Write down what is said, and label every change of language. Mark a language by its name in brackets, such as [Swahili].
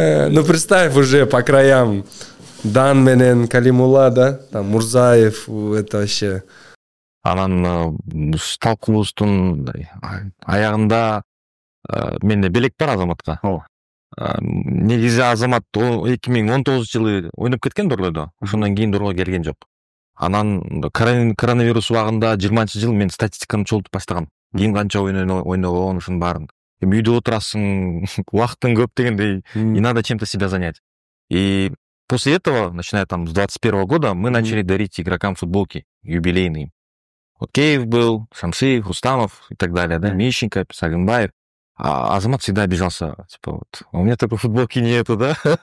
[Russian] Ну, представь уже по краям. Дан менен Калимула, да? Там Мурзаев, это вообще... [Kyrgyz] Анан талкуубуздун аягында менде белек бар Азаматка. Негизи Азамат 2019 жылы ойноп кеткен Дордойдо. Ошондон кийин Дордойго келген жок. Анан коронавирус убагында 20-жыл мен статистиканы чогултуп баштагам. Ким канча ойногон ушунун баарын. Эми үйдө отурасың, убактың көп дегендей, [Russian] и надо чем-то себя занять. И после этого, начиная там с 21 года, мы начали дарить игрокам футболки юбилейные. Вот Кеев был, Шамшиев, Рустамов и так далее, да, Мищенко, Сагынбаев. А Азамат всегда обижался, типа, вот, у меня такой футболки нету, да?